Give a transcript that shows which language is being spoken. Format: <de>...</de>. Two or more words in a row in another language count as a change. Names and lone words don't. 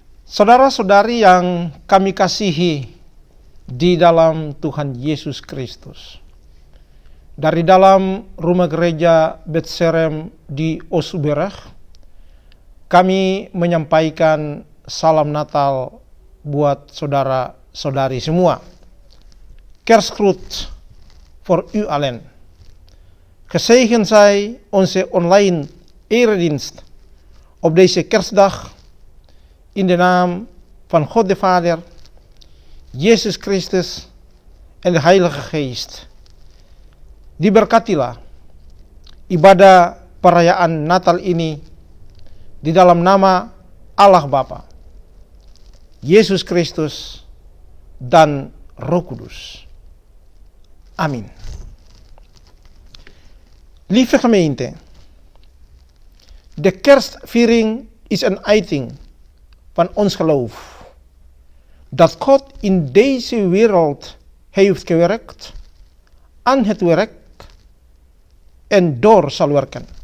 <id>Saudara-saudari yang kami kasihi di dalam Tuhan Yesus Kristus, dari dalam rumah gereja Betserem di Osuberg, kami menyampaikan salam Natal buat saudara-saudari semua.</id> <nl>Kerstgroet voor u allen. Gezegend zij onze online eredienst op deze kerstdag in de naam van God de Vader, Yesus Kristus en de Heilige Geest.</nl> <id>Diberkatilah ibadah perayaan Natal ini di dalam nama Allah Bapa, Yesus Kristus, dan Roh Kudus. Amin.</id> <nl>Lieve gemeente, de kerstviering is een uiting van ons geloof dat God in deze wereld heeft gewerkt, aan het werk en door zal werken.</nl>